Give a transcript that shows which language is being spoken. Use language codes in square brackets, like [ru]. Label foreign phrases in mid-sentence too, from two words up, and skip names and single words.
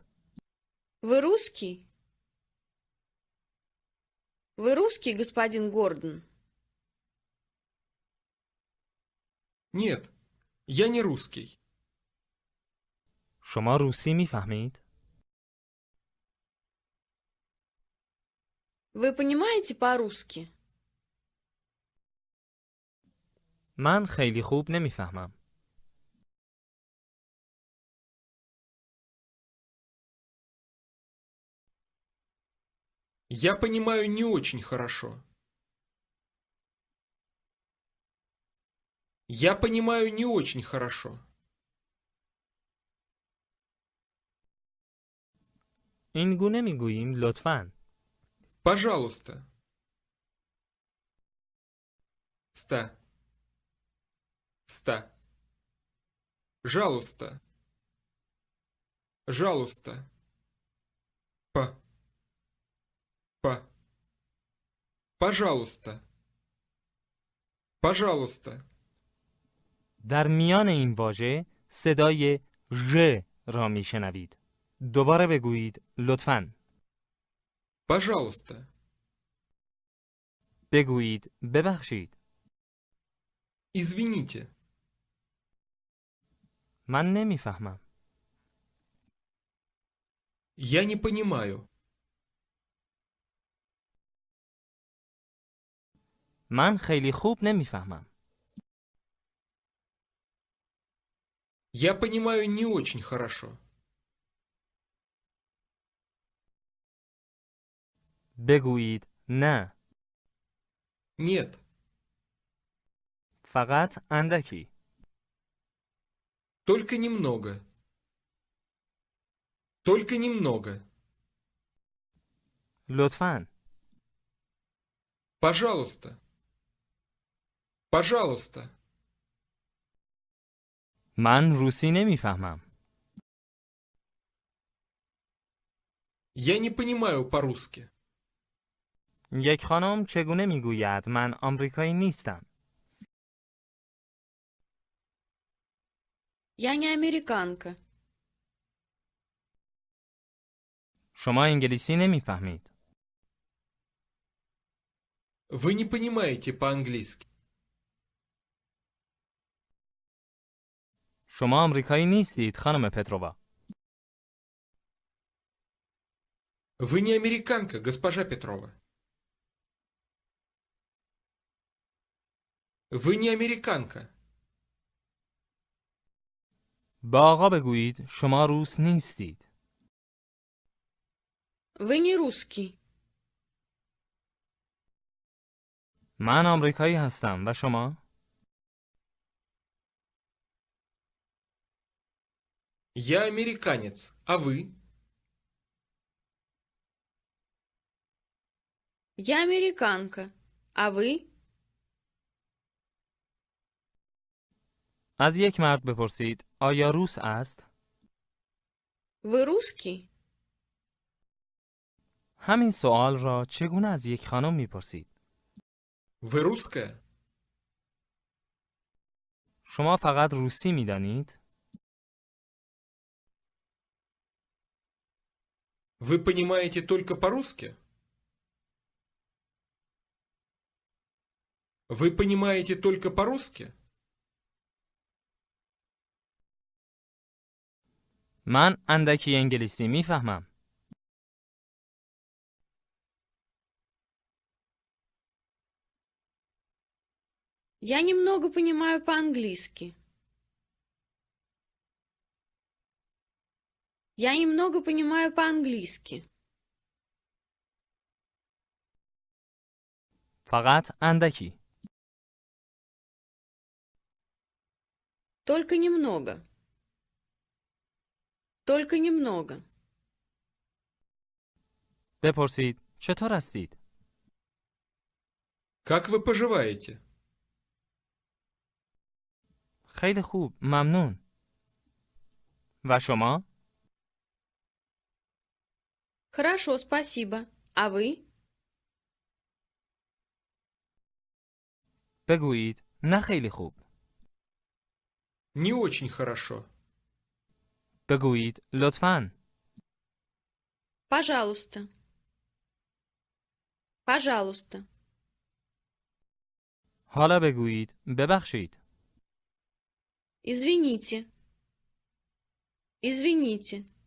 [ru] Вы русский? Вы русский, господин Гордон? Нет, я не русский. [fa] شما روسی میفهمید؟ [ru] Вы понимаете по-русски? [fa] من خیلی خوب نمیفهمم. [ru] Я понимаю не очень хорошо. Я понимаю не очень хорошо. [fa] این گونه میگوییم لطفاً. [ru] Пожалуйста. Ста. Ста. Жалуйста. Жалуйста. П. П. Пожалуйста. Пожалуйста. [fa] در میان این واژه صدای ژ را میشنوید. دوباره بگویید لطفاً. [ru] Пожалуйста. [fa] بگویید ببخشید. [ru] Извините. [fa] من نمیفهمم. [ru] Я не понимаю. [fa] من خیلی خوب نمیفهمم. [ru] Я понимаю не очень хорошо. [fa] بگویید نه. [ru] Нет. [fa] فقط اندکی. [ru] Только немного. Только немного. [fa] لطفاً. [ru] Пожалуйста. Пожалуйста. [fa] من روسی نمیفهمم. [ru] Я не понимаю по-русски. [fa] یک خانم چگونه میگوید من آمریکایی نیستم؟ [ru] Я не американка. [fa] شما انگلیسی نمیفهمید. [ru] Вы не понимаете по-английски. [fa] شما آمریکایی نیستید خانم پترووا. [ru] Вы не американка, госпожа Петрова. Вы не американка. [fa] با آقا بگویید شما روس نیستید. [ru] Вы не русский. [fa] من آمریکایی هستم و شما؟ [ru] Я американец, а вы? Я американка. А вы? [fa] از یک مرد بپرسید آیا روس است؟ [ru] Вы русский? [fa] همین سوال را چگونه از یک خانم میپرسید؟ [ru] Вы русская? [fa] شما فقط روسی میدانید؟ [ru] Вы понимаете только по-русски? Вы понимаете только по-русски? [fa] من اندکی انگلیسی میفهمم. [ru] Я немного понимаю по-английски. Я немного понимаю по-английски. [fa] فقط اندکی. [ru] Только немного. Только немного. [fa] بپرسید چطور هستید؟ [ru] Как вы поживаете? [fa] خیلی خوب، ممنون. و شما؟ [ru] Хорошо, спасибо. А вы? [fa] بگویید نه خیلی خوب. [ru] Не очень хорошо. [fa] بگویید لطفاً. [ru] Пожалуйста. Пожалуйста. [fa] حالا بگویید ببخشید. [ru] Извините. Извините.